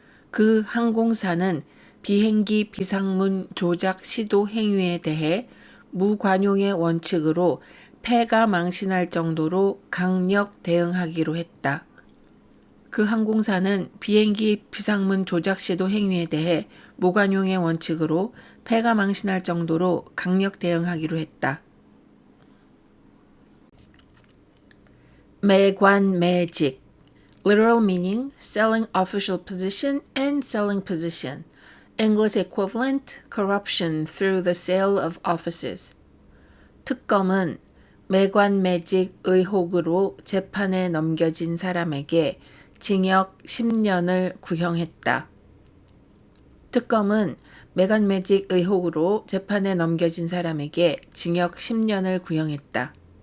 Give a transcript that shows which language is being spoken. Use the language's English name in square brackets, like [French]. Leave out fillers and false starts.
[Korean] 그 항공사는 비행기 비상문 조작 시도 행위에 대해 무관용의 원칙으로 폐가 망신할 정도로 강력 대응하기로 했다. 그 항공사는 비행기 비상문 조작 시도 행위에 대해 무관용의 원칙으로 폐가 망신할 정도로 강력 대응하기로 했다. [English] 매관매직 literal meaning selling official position and selling position. English equivalent corruption through the sale of offices. [Korean] 특검은 매관매직 의혹으로 재판에 넘겨진 사람에게 징역 10년을 구형했다. 특검은 매관매직 의혹으로 재판에 넘겨진 사람에게 징역 10년을 구형했다.